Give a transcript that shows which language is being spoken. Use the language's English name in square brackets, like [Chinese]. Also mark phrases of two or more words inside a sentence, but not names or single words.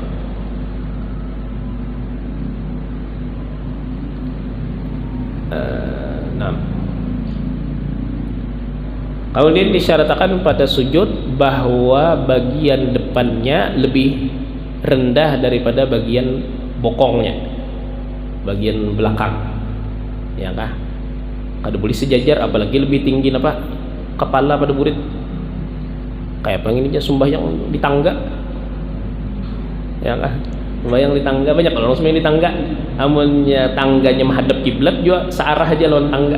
[Indonesian] Kemudian disyaratkan pada sujud bahwa bagian depannya lebih rendah daripada bagian bokongnya, bagian belakang, [Banjar] ya kah? [Indonesian] Kada boleh sejajar, apalagi lebih tinggi kepala pada murid. [Banjar] Kayak pengen aja sembahyang di tangga, ya kah? [Indonesian] Sembahyang di tangga, banyak orang sembahyang di tangga. [Banjar] Amunnya tangganya menghadap kiblat juga searah aja lawan tangga.